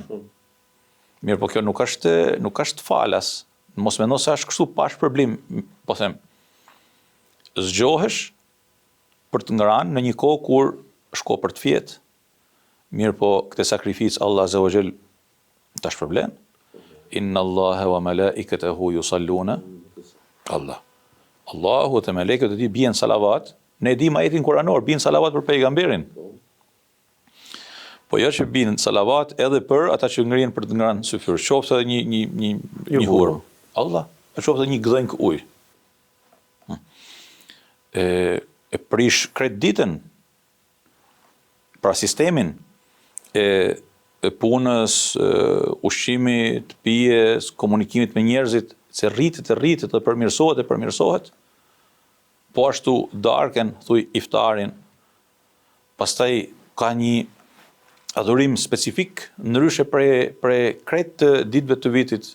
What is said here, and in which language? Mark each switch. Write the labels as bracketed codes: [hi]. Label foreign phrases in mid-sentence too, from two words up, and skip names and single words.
[sq] Mirë, po kjo nuk është falas. Mos mendo se është kështu pa shpërblim, po them. Zgjohesh për të ngrënë në një kohë kur shko për të fjet. Mirë, po këtë sakrificë Allah [ar] عز وجل [sq] ta shpërblen. [ar] إن الله وملائكته يصلون الله. [sq] Allahu dhe melekët e tij bien salavat. Ne e dimë ajetin kuranor, bien salavat për pejgamberin. Po jo që bien salavat edhe për ata që ngrihen për të ngrënë syfyr. Qoftë edhe një hurm. Allah, e qoftë edhe një gdhenk ujë. E prish krejt ditën, pra sistemin e punës, ushqimit, pijes, komunikimit me njerëzit, se rritet dhe përmirësohet, po ashtu darken, thuj iftarin, pastaj ka një adhurim specifik, ndryshe prej krejt ditëve të vitit.